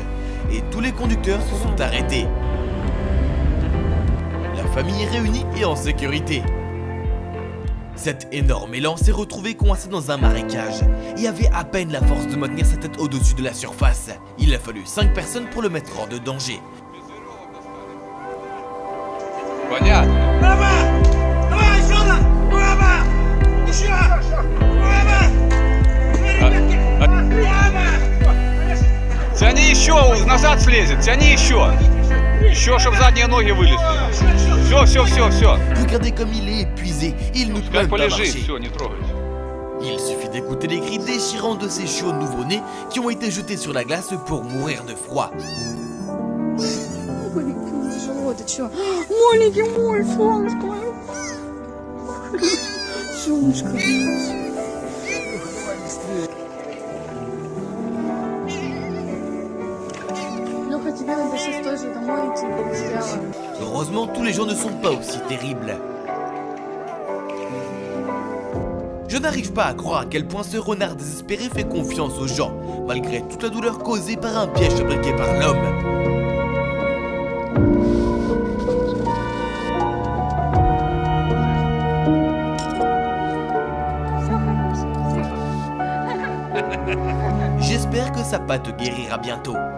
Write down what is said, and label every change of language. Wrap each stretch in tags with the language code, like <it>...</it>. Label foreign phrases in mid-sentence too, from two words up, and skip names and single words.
<fr>Et tous les conducteurs se sont arrêtés. La famille est réunie et en sécurité. Cet énorme élan s'est retrouvé coincé dans un marécage et avait à peine la force de maintenir sa tête au-dessus de la surface. Il a fallu 5 personnes pour le mettre hors de danger.</fr> <ru>Понятно. Давай сюда! Баба! Еще! Баба! Тяни еще, назад слезет, тяни еще. Еще, чтобы задние ноги вылезли. Все.</ru> <fr>Regardez comme il est épuisé, il ne peut</fr> <ru>Пускай</ru> <fr>même pas</fr> <ru>полежит,</ru> <fr>marcher.</fr> <ru>все, не трогайте.</ru> <fr>Il suffit d'écouter les cris déchirants de ces chiots nouveau-nés qui ont été jetés sur la glace pour mourir de froid.</fr> <ru>Маленький, тяжело, ты чё? Маленький мой, солнышко мое. Солнышко. Лёха, тебе надо сейчас тоже домой идти, сделала.</ru> <fr>Heureusement, tous les gens ne sont pas aussi terribles. Je n'arrive pas à croire à quel point ce renard désespéré fait confiance aux gens, malgré toute la douleur causée par un piège fabriqué par l'homme. J'espère que sa patte guérira bientôt.</fr>